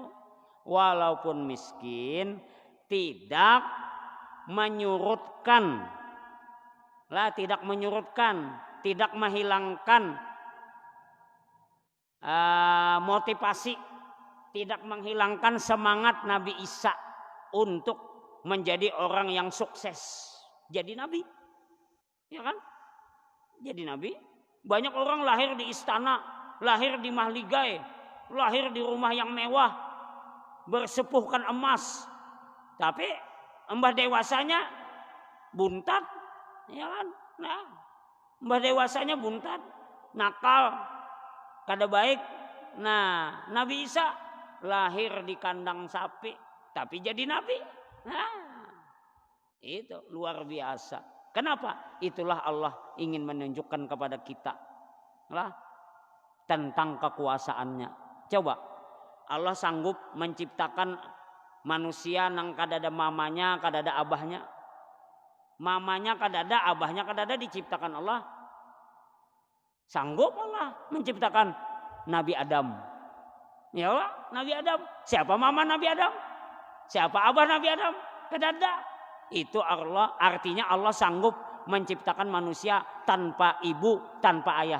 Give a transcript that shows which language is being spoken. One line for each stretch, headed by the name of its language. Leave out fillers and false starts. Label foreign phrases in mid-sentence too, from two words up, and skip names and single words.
Indonesian: Walaupun miskin, tidak menyurutkan, tidak menghilangkan motivasi, tidak menghilangkan semangat Nabi Isa untuk menjadi orang yang sukses. Jadi nabi. Ya kan? Jadi nabi. Banyak orang lahir di istana, lahir di mahligai, lahir di rumah yang mewah, bersepuhkan emas. Tapi mbah dewasanya buntat, ya kan? Nah, mbah dewasanya buntat, nakal,
Banjar: kada baik.
Indonesian: Nah, Nabi Isa lahir di kandang sapi, tapi jadi nabi. Nah, itu luar biasa. Kenapa? Itulah Allah ingin menunjukkan kepada kita lah tentang kekuasaannya. Coba Allah sanggup menciptakan manusia
Banjar: nang kadada mamanya, kadada abahnya. Mamanya kadada, abahnya kadada
Indonesian: diciptakan Allah. Sanggup Allah menciptakan Nabi Adam.
Arabic: Ya Allah,
Indonesian: Nabi Adam. Siapa mama Nabi Adam? Siapa abah Nabi Adam? Kadada. Itu Allah, artinya Allah sanggup menciptakan manusia tanpa ibu, tanpa ayah.